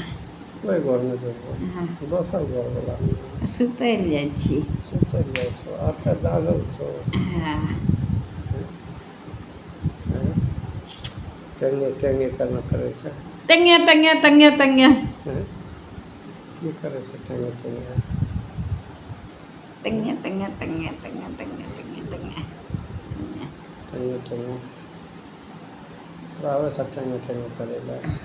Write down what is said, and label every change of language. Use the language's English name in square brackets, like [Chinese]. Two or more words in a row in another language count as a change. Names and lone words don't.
[Maithili] ओहि घरमे जेबै दोसर घरवला सुतै लए जाइ छियै सुतै जाइ छौ एतऽ जागल छौ टेंगे टेंगे केना करै छै तंगे तंगे तंगे तंगे की करै छै टेंगे टेंगे तंगे तंगे तंगे तंगे तंगे तंगे तंगे टेंगे टेंगे तोरा आबै छै टेंगे टेंगे करै लए